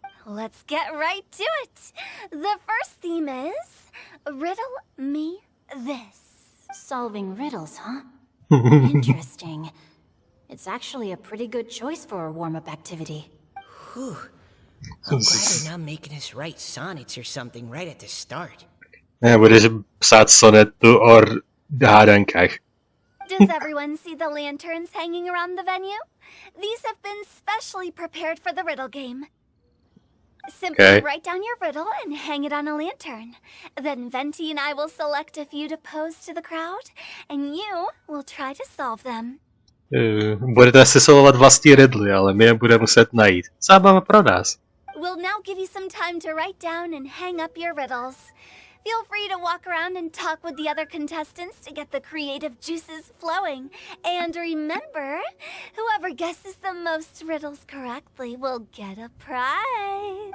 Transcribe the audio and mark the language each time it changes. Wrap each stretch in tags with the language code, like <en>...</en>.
<en>Let's get right to it. The first theme is Riddle Me This. Solving riddles, huh? Interesting. It's actually a pretty good choice for a warm-up activity. Whew. I'm glad they're not making us write sonnets or something right at the start.</en> <cs>Budeš psát sonetu o hádankách.</cs> <en>Does everyone see the lanterns hanging around the venue? These have been specially prepared for the riddle game. Simply write down your riddle and hang it on a lantern. Then Venti and I will select a few to pose to the crowd, and you will try to solve them.</en> <cs>Budete si solovat vlastní riddly, ale my je budeme muset najít. Zábava pro nás.</cs> <en>We'll now give you some time to write down and hang up your riddles. Feel free to walk around and talk with the other contestants to get the creative juices flowing. And remember, whoever guesses the most riddles correctly will get a prize.</en>